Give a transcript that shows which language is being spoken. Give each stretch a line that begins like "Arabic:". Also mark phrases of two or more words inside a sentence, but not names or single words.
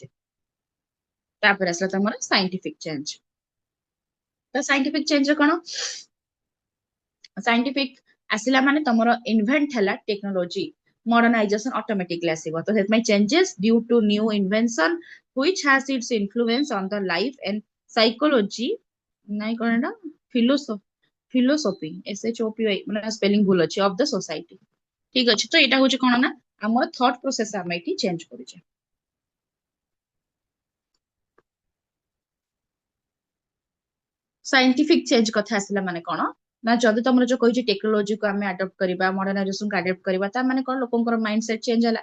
Odia: ତାପରେ ଆସିଲା ତମର
English: scientific change.
Odia: ତ
English: scientific change
Odia: କଣ, ସାଇଣ୍ଟିଫିକ ଆସିଲା ମାନେ ତମର ଇନଭେଣ୍ଟ ହେଲା
English: technology, modernization automatically
Odia: ଆସିବ। ତ ସେଥିପାଇଁ
English: changes due to new invention which has its influence on the life and psychology,
Odia: ନାଇଁ କଣ ଏଟା, ଫିଲୋସଫି, SHOPI, ମାନେ ସ୍ପେଲିଂ ଭୁଲ ଅଛି,
English: of the society.
Odia: ଠିକ ଅଛି, ତ ଏଇଟା ହଉଛି କଣ ନା, ଆମର
English: thought process
Odia: ଆମେ ଏଠି ଚେଞ୍ଜ କରୁଛେ।
English: scientific change
Odia: କଥା ଆସିଲା ମାନେ କଣ ନା, ଯଦି ତମର ଯୋଉ କହିଛି ଟେକ୍ନୋଲୋଜିକୁ ଆମେ ଆଡପ୍ଟ କରିବା, ମଡର୍ଣାଇଜେସନକୁ ଆଡପ୍ଟ କରିବା, ତା ମାନେ କଣ, ଲୋକଙ୍କର
English: mind set change
Odia: ହେଲା।